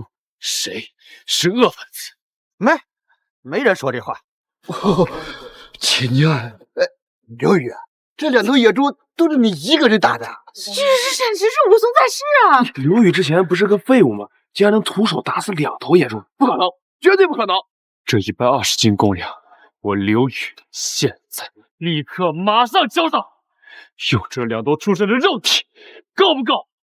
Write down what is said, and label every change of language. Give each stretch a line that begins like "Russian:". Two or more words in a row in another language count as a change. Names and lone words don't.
Chinese: 誰是惡分子？沒人說這話。秦念，劉宇，這兩頭野豬都是你一个人打的。是闪石是武松在世啊！刘宇之前不是个废物吗？竟然能徒手打死2头野猪，不可能，绝对不可能！这120斤公粮，我刘宇现在立刻马上交上，用这2头畜生的肉体，够不够？